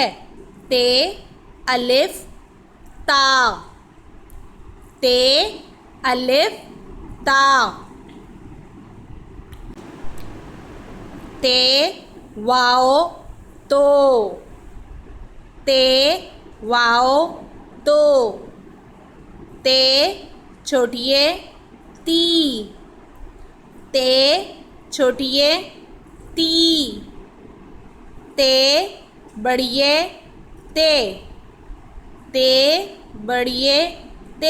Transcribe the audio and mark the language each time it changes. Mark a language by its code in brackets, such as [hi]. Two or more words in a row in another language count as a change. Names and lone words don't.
[pa] ਤੇ ਅਲਿਫ਼ ਤਾ, ਤੇ ਅਲਿਫ਼ ਤਾ। ਤੇ ਵਾਓ ਤੋ, ਤੇ ਵਾਓ ਤੋ। ਤੇ ਛੋਟੀਏ ਤੀ, ਤੇ ਛੋਟੀਏ ਤੀ। ਤੇ ਵੱਡੀਏ ਤੇ, ਤੇ ਵੱਡੀਏ ਤੇ।